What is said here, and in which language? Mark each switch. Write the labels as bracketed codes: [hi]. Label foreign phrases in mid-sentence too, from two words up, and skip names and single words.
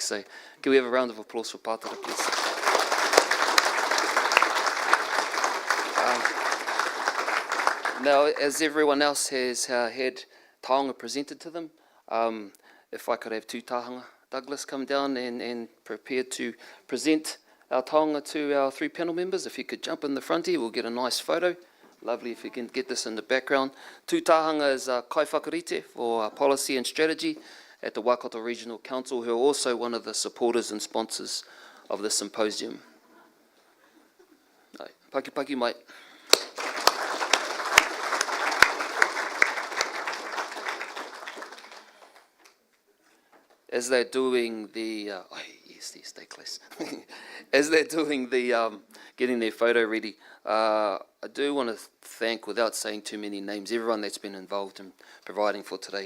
[en] So can we have a round of applause for Pātara, please? Now, as everyone else has had taonga presented to them, if I could have tūtahanga, Douglas, come down and prepare to present our taonga to our 3 panel members. If you could jump in the front here, we'll get a nice photo. Lovely if you can get this in the background. Tūtahanga is [mi] Kai Whakarite [en] for Policy and Strategy at the Waikato Regional Council, who are also one of the supporters and sponsors of the symposium. [mi] Paki paki mai. [en] As they're doing the, yes, stay close. As they're doing the, getting their photo ready, I do want to thank, without saying too many names, everyone that's been involved in providing for today.